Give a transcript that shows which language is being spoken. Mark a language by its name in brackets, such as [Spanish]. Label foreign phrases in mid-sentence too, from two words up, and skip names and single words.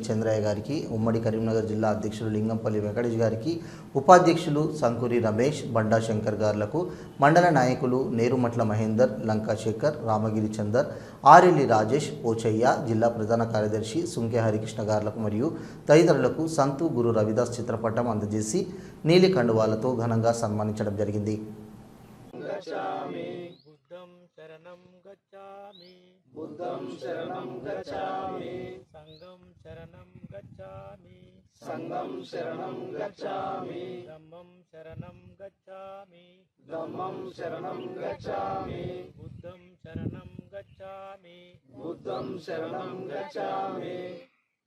[Telugu] చంద్రయ్య గారికి, ఉమ్మడి కరీంనగర్ జిల్లా అధ్యక్షులు లింగంపల్లి వెంకటేష్ గారికి, ఉపాధ్యక్షులు సంకూరి రమేష్, బండా శంకర్ గారులకు, మండల నాయకులు నేరుమట్ల మహేందర్, లంకా శేఖర్, రామగిరి చందర్, ఆరెల్లి రాజేష్, పోచయ్య, జిల్లా ప్రధాన కార్యదర్శి సుంకె హరికృష్ణ గారులకు మరియు తదితరులకు సంతు గురు రవిదాస్ చిత్రపటం అందజేసి నీలి కండువాలతో ఘనంగా సన్మానించడం జరిగింది. [Pali] बुद्धं शरणं गच्छामि बुद्धं शरणं गच्छामि संघं शरणं गच्छामि संघं शरणं गच्छामि धम्मं शरणं गच्छामि धम्मं शरणं गच्छामि बुद्धं शरणं गच्छामि बुद्धं शरणं गच्छामि